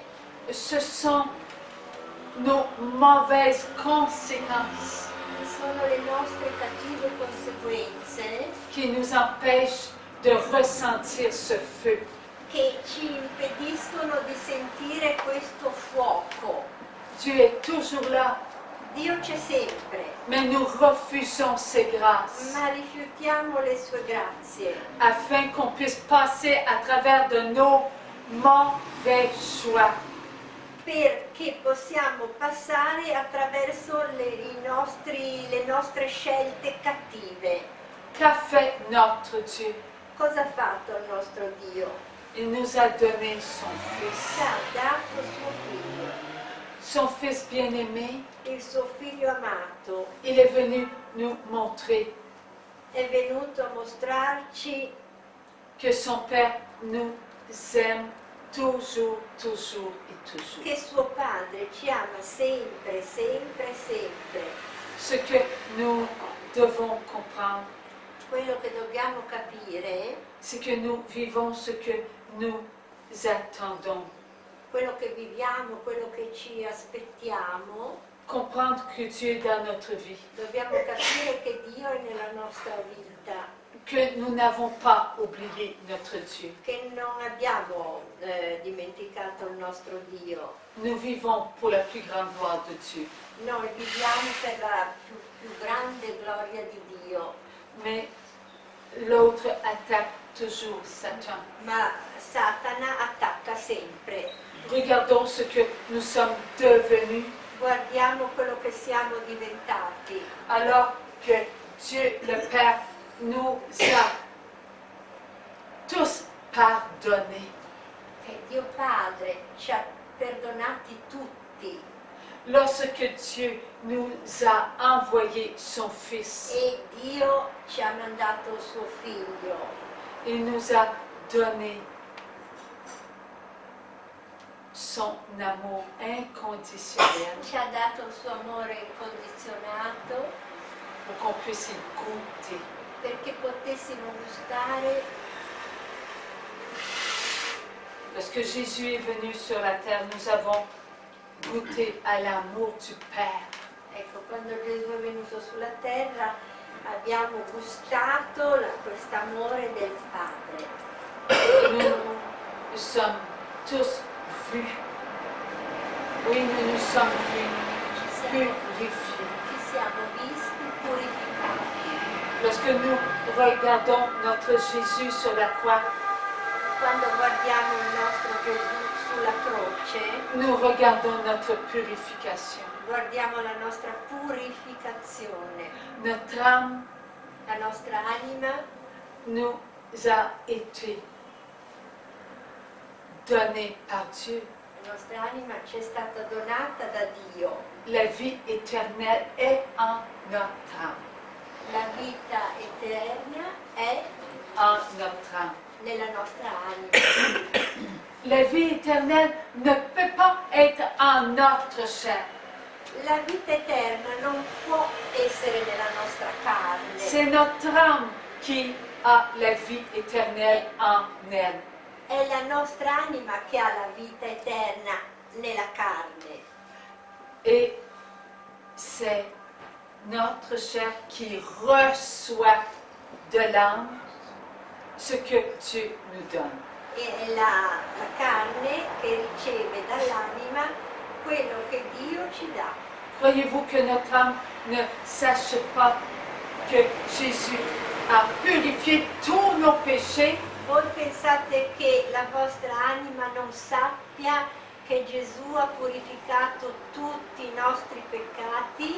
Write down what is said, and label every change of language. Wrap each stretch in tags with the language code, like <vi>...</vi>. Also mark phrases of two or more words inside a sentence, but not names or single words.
<fr>Ce sont nos mauvaises conséquences</fr> <it>Sono le nostre cattive conseguenze</it> <fr>qui nous empêchent de ressentir ce feu.</fr> <it>che ci impediscono di sentire questo fuoco.</it> <fr>Dieu est toujours là,</fr> <it>Dio c'è sempre,</it> <fr>mais nous refusons ses grâces</fr> <it>ma rifiutiamo le sue grazie</it> <fr>afin qu'on puisse passer à travers de nos mauvais choix.</fr> <it>perché possiamo passare attraverso le nostre scelte cattive.</it> <fr>Qu'a fait notre Dieu?</fr> <it>Cosa ha fatto il nostro Dio?</it> <fr>Il nous a donné son Fils,</fr> <it>Ci ha dato suo figlio,</it> <fr>son Fils bien-aimé.</fr> <it>il suo figlio amato.</it> <fr>Il est venu nous montrer</fr> <it>È venuto a mostrarci</it> <fr>que son Père nous aime toujours, toujours et toujours.</fr> <it>che suo padre ci ama sempre, sempre, sempre.</it> <fr>Ce que nous devons comprendre,</fr> <it>Quello che dobbiamo capire,</it> <fr>c'est que nous vivons ce que nous attendons.</fr> <it>quello che viviamo, quello che ci aspettiamo,</it> <fr>Comprendre que Dieu est dans notre vie,</fr> <it>dobbiamo capire che Dio è nella nostra vita,</it> <fr>que nous n'avons pas oublié notre Dieu.</fr> <it>che non abbiamo dimenticato il nostro Dio.</it> <fr>Nous vivons pour la plus grande gloire de Dieu.</fr> <it>Noi viviamo per la più grande gloria di Dio,</it> <fr>Mais l'autre attaque toujours Satan.</fr> <it>ma Satana attacca sempre.</it> <fr>Regardons ce que nous sommes devenus</fr> <it>Guardiamo quello che siamo diventati,</it> <fr>alors que Dieu le Père nous a tous pardonnés.</fr> <it>che Dio Padre ci ha perdonati tutti</it> <fr>Lorsque Dieu nous a envoyé son Fils,</fr> <it>e Dio ci ha mandato suo figlio.</it> <fr>il nous a donné son amour inconditionnel</fr> <it>Ci ha dato il suo amore incondizionato</it> <fr>pour qu'on puisse y goûter.</fr> <it>perché potessimo gustare.</it> <fr>Lorsque Jésus est venu sur la terre, nous avons goûté à l'amour du Père.</fr> <it>Ecco, quando Gesù è venuto sulla terra abbiamo gustato quest'amore del Padre.</it> <fr>Nous sommes tous vus. Oui, nous nous sommes vus purifiés.</fr> <it>Ci siamo visti purificati.</it> <fr>Lorsque nous regardons notre Jésus sur la croix,</fr> <it>Quando guardiamo il nostro Gesù sulla croce,</it> <fr>nous regardons notre purification.</fr> <it>guardiamo la nostra purificazione.</it> <fr>Notre âme</fr> <it>La nostra anima</it> <fr>nous a été donnée par Dieu.</fr> <it>La nostra anima ci è stata donata da Dio.</it> <fr>La vie éternelle est en notre âme.</fr> <it>La vita eterna è</it> <fr>En notre âme.</fr> <it>nella nostra anima.</it> <fr>La vie éternelle ne peut pas être en notre chair.</fr> <it>La vita eterna non può essere nella nostra carne.</it> <fr>C'est notre âme qui a la vie éternelle en elle.</fr> <it>È la nostra anima che ha la vita eterna nella carne.</it> <fr>Et c'est notre chair qui reçoit de l'âme ce que Dieu nous donne.</fr> <it>È la carne che riceve dall'anima quello che Dio ci dà.</it> <fr>Croyez-vous que notre âme ne sache pas que Jésus a purifié tous nos péchés?</fr> <it>Voi pensate che la vostra anima non sappia che Gesù ha purificato tutti i nostri peccati?</it>